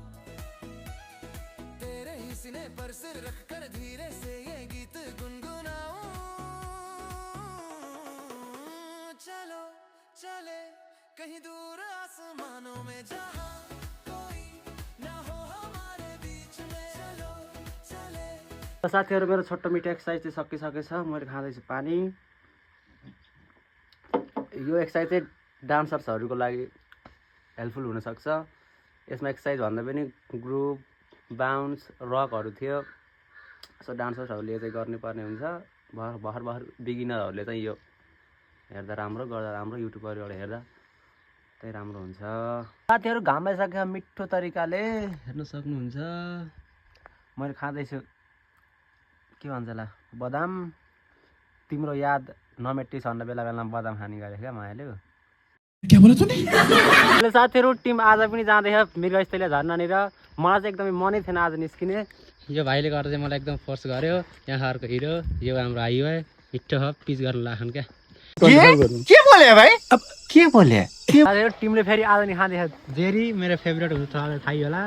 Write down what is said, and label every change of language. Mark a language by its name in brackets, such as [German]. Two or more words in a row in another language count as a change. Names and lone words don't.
[Hindi] तेरे ही सीने पर सिर रख कर धीरे से ये गीत गुनगुनाऊं चलो चले कहीं दूर आसमानों में जहां कोई ना हो हमारे बीच में चलो चले। [Nepali] साथीहरु, मेरो छोटो मिठो एक्सर्साइज चाहिँ सकिसकेछ। मैले खाँदैछु पानी। यो एक्सर्साइज चाहिँ डान्सर्सहरूको लागि हेल्पफुल हुनसक्छ। यसमा एक्सर्साइज भन्दा पनि ग्रुप बाउन्स रकहरू थियो। सो डान्सर्सहरूले चाहिँ गर्नुपर्ने हुन्छ। भर्खर बिगिनरहरूले चाहिँ यो हेर्दा राम्रो, गर्दा राम्रो, युट्युबरबाट हेर्दा त्यही राम्रो हुन्छ। साथीहरु, घाम आइसक्यो। मिठो तरिकाले हेर्न सक्नुहुन्छ। मैले खाँदैछु के भन्छ होला, बदाम। तिम्रो याद नमेटिस भन्ने बेला बेलामा बदाम खाने गरे क्या मायाले। [Hindi] क्या बोला तूने? [Nepali] साथीहरु, टिम आज पनि जाँदैछ मृगस्थली झरनानिर। मलाई चाहिँ एकदमै मनै थिएन आज निस्किने। यो भाइले गर्दा चाहिँ मलाई एकदम फोर्स गर्यो। यहाँ अर्को हिरो, यो हाम्रो हाइवे मिठो ह, पिच गर्न लाखन क्या। के बोले भाइ? अब के बोले? साथीहरु, टिमले फेरि आज नि खाँदैछ जेरी। मेरो फेभरेट हुन्छ, थाहै होला।